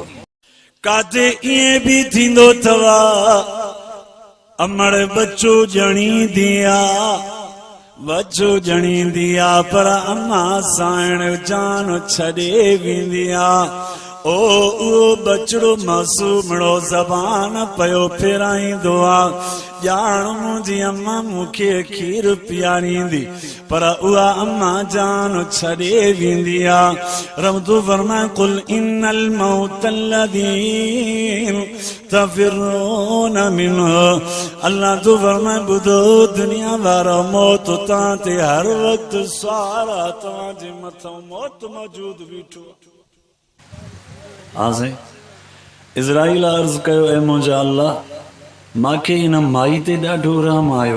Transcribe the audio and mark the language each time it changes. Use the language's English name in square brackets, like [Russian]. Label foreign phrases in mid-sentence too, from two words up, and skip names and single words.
[Sindhi] काथे ईअं बि थींदो अथव, अमड़ बच्चो ॼणींदी आहे, बच्चो ॼणींदी आहे, पर अम्मा साइण जान छॾे वेंदी आहे। ओ उहो बचड़ो मासूमड़ो ज़बान पयो फेराईंदो आहे, ॼाण मुंहिंजी अम्मा मूंखे खीर पीआरींदी, पर उहा अम्मा जान छॾे वेंदी आहे। रब तो फरमाए, [Arabic] قل إن الموت الذي تفرون منه. [Sindhi] अल्लाह तो फरमाए, ॿुधो दुनिया वारो, मौत तव्हां ते हर वक़्तु सवार तव्हांजे मथां मौत मौजूद बीठो। हाँ साईं, इज़राइल अर्ज़ कयो, ऐं मुंहिंजा अल्लाह, माखे इन माई ते ॾाढो रहम आयो।